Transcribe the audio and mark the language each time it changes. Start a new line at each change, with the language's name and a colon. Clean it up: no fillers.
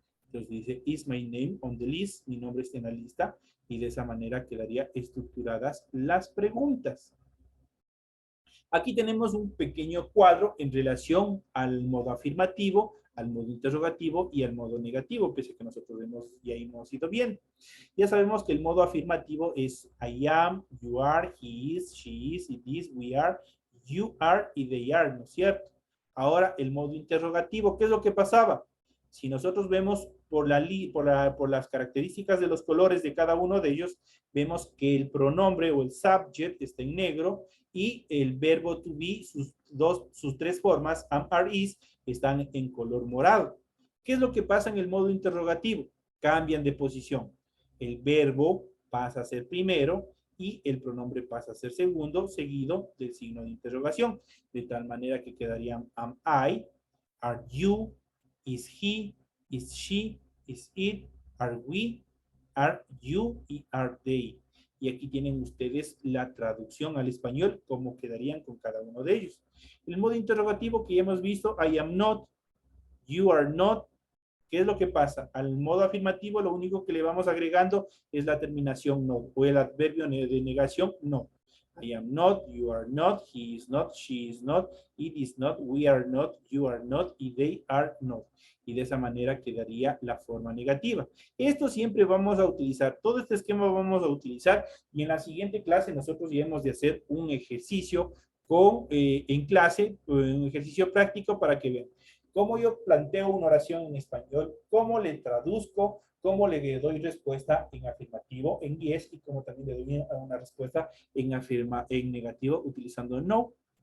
Spanish: Entonces dice,
English: is my name on the list?
Spanish: Mi nombre está en la lista y de esa manera quedarían estructuradas las preguntas. Aquí tenemos un pequeño cuadro en relación al modo afirmativo, al modo interrogativo y al modo negativo, pese a que nosotros ya hemos ido bien. Ya sabemos que el modo afirmativo es
English: I am, you are, he is, she is, it is, we are, you are y they are,
Spanish: ¿no es cierto? Ahora, el modo interrogativo, ¿qué es lo que pasaba? Si nosotros vemos por las características de los colores de cada uno de ellos, vemos que el pronombre o el subject está en negro y el verbo to be, sus tres formas, am, are, is, están en color morado. ¿Qué es lo que pasa en el modo interrogativo? Cambian de posición. El verbo pasa a ser primero y el pronombre pasa a ser segundo, seguido del signo de interrogación. De tal manera que quedarían
English: am I, are you, is he, is she, is it, are we, are you y are they.
Spanish: Y aquí tienen ustedes la traducción al español, cómo quedarían con cada uno de ellos. El modo interrogativo que ya hemos visto,
English: I am not, you are not.
Spanish: ¿Qué es lo que pasa? Al modo afirmativo lo único que le vamos agregando es la terminación no o el adverbio de negación no.
English: I am not, you are not, he is not, she is not, it is not, we are not, you are not y they are not.
Spanish: Y de esa manera quedaría la forma negativa. Esto siempre vamos a utilizar, todo este esquema vamos a utilizar y en la siguiente clase nosotros ya hemos de hacer un ejercicio en clase, un ejercicio práctico para que vean cómo yo planteo una oración en español, cómo le traduzco, cómo le doy respuesta en afirmativo, en yes, y cómo también le doy una respuesta en negativo utilizando no.